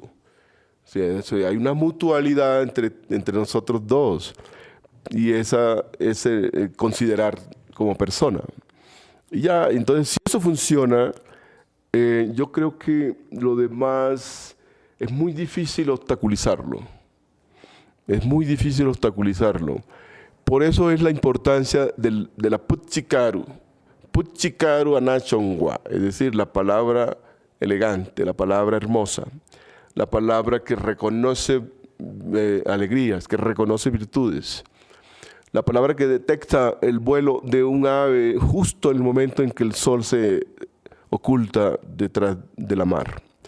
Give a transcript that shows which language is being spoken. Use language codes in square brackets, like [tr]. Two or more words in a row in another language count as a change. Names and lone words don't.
[es] O sea, hay una mutualidad entre nosotros dos, y ese considerar como persona. Y ya, entonces, si eso funciona, yo creo que lo demás es muy difícil obstaculizarlo. Es muy difícil obstaculizarlo. Por eso es la importancia de la Puchikaru. [guc] Puchikaru anachongwa, [es] es decir, la palabra elegante, la palabra hermosa, la palabra que reconoce alegrías, que reconoce virtudes. La palabra que detecta el vuelo de un ave justo en el momento en que el sol se oculta detrás de la mar.